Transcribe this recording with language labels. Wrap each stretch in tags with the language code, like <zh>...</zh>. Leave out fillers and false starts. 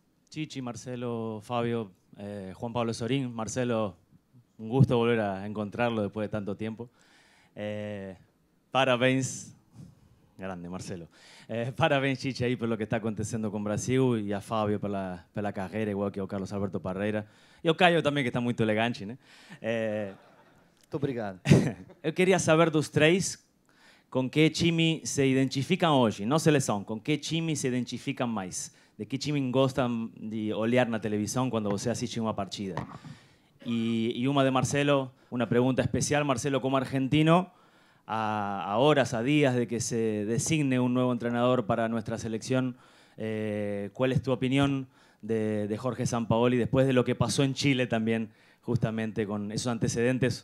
<es>Chichi, Marcelo, Fabio, Juan Pablo Sorín. Marcelo, un gusto volver a encontrarlo después de tanto tiempo.</es> <pt>Parabéns, grande Marcelo. Parabéns, Chichi, aí pelo que está acontecendo com o Brasil e a Fábio pela carreira, igual que ao Carlos Alberto Parreira. E ao Caio também, que está muito elegante, né? Muito obrigado. Eu queria saber dos três com que time se identificam hoje, não seleção, com que time se identificam mais? De que time gostam de olhar na televisão quando você assiste uma partida? E uma de Marcelo, uma pergunta especial, Marcelo, como argentino, a horas,</pt> <es>a días de que se designe un nuevo entrenador para nuestra selección, ¿cuál es tu opinión de Jorge Sampaoli después de lo que pasó en Chile también, justamente con esos antecedentes?</es>